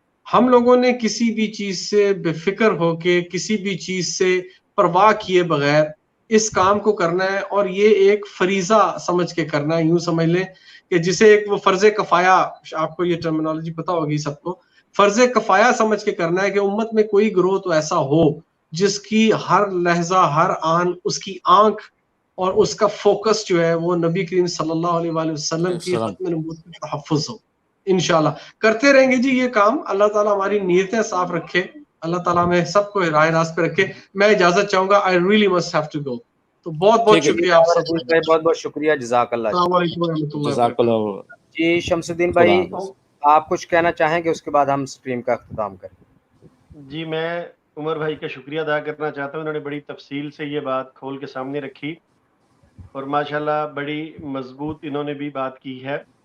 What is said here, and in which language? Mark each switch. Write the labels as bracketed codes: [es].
[ur] ہم لوگوں نے کسی بھی چیز سے بے فکر ہو کے, کسی بھی چیز سے پرواہ کیے بغیر اس کام کو کرنا ہے, اور یہ ایک فریضہ سمجھ کے کرنا ہے. یوں سمجھ لیں کہ جسے ایک وہ فرض کفایہ, آپ کو یہ ٹرمینالوجی پتا ہوگی سب کو, فرض کفایہ سمجھ کے کرنا ہے کہ امت میں کوئی گروہ تو ایسا ہو جس کی ہر لہجہ, ہر آن, اس کی آنکھ اور اس کا فوکس جو ہے وہ نبی کریم صلی اللہ علیہ وآلہ وسلم کی ختم نبوت کا تحفظ ہو. انشاءاللہ کرتے رہیں گے جی یہ کام. اللہ تعالیٰ ہماری نیتیں صاف رکھے, اللہ تعالیٰ میں سب کو راہ راست پہ رکھے. میں اجازت چاہوں گا, [en] I really must have to go. [ur] تو بہت بہت شکریہ آپ سب کا, بہت بہت شکریہ, جزاک اللہ. السلام علیکم ورحمۃ اللہ جزاک وبرکاتہ. اللہ. جی شمس الدین بھائی, آپ کچھ کہنا چاہیں گے, اس کے بعد ہم سٹریم کا اختتام کریں. جی میں عمر بھائی کا شکریہ ادا کرنا چاہتا ہوں, انہوں نے بڑی تفصیل سے یہ بات کھول کے سامنے رکھی, اور ماشاءاللہ بڑی مضبوط انہوں نے بھی بات کی ہے.